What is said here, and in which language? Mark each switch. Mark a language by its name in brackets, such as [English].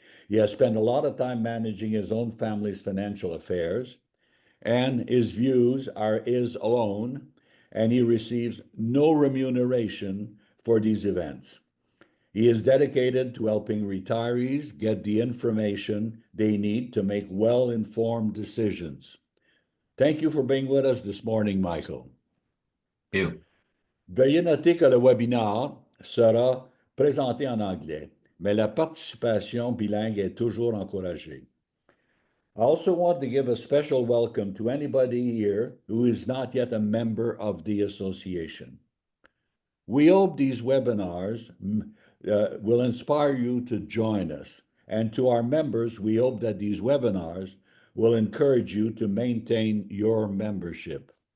[English] He has spent a lot of time managing his own family's financial affairs, and his views are his own, and he receives no remuneration for these events. He is dedicated to helping retirees get the information they need to make well-informed decisions. Thank you for being with us this morning, Michael. Thank you. [French] Veuillez noter que le webinaire sera présenté en anglais, mais la participation bilingue est toujours encouragée. [English] I also want to give a special welcome to anybody here who is not yet a member of the association. We hope these webinars will inspire you to join us. And to our members, we hope that these webinars will encourage you to maintain your membership.